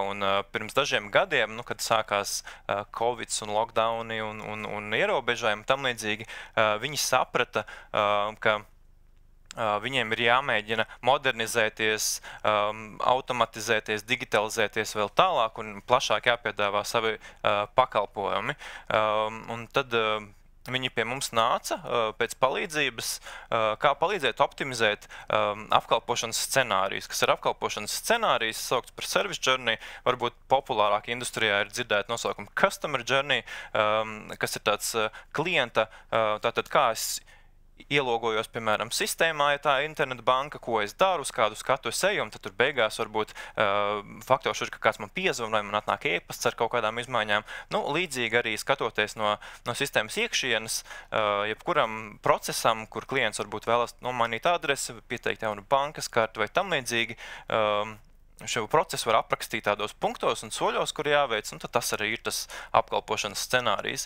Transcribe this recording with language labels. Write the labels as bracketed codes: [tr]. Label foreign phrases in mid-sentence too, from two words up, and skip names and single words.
[lv] Un pirms dažiem gadiem, nu, kad sākās Covid un lockdowni un ierobežojumi tam līdzīgi, viņi saprata, ka viņiem ir jāmēģina modernizēties, automatizēties, digitalizēties vēl tālāk un plašāk jāpiedāvā savi pakalpojumi. Un tad viņi pie mums nāca pēc palīdzības, kā palīdzēt optimizēt apkalpošanas scenārijus. Kas ir apkalpošanas scenārijs, saukts par [en] service journey, [lv] varbūt populārāk industrijā ir dzirdēt nosaukumu [en] customer journey, [lv] kas ir tāds klienta, tātad kā es ielogojos, piemēram, sistēmā, ja tā ir interneta banka, ko es daru, uz kādu skatu es eju, un tad tur beigās varbūt faktors ir, ka kāds man piezvan vai man atnāk e-pasts ar kaut kādām izmaiņām. Nu, līdzīgi arī skatoties no sistēmas iekšienes, jebkuram procesam, kur klients varbūt vēlas nomainīt adresi, pieteikt jaunu bankas kartu vai tam līdzīgi, šo procesu var aprakstīt tādos punktos un soļos, kur jāveic, un tad tas arī ir tas apkalpošanas scenārijs.